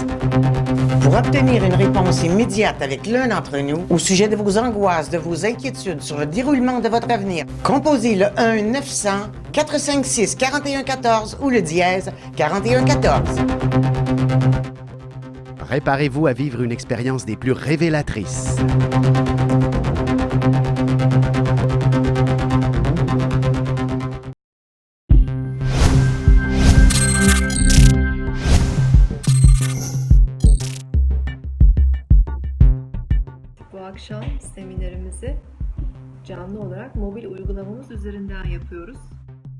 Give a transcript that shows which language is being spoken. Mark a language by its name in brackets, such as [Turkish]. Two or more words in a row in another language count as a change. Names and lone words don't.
[French] Pour obtenir une réponse immédiate avec l'un d'entre nous au sujet de vos angoisses, de vos inquiétudes sur le déroulement de votre avenir, composez le 1-900-456-4114 ou le dièse 4114. Préparez-vous à vivre une expérience des plus révélatrices. [Turkish] Bu akşam seminerimizi canlı olarak mobil uygulamamız üzerinden yapıyoruz.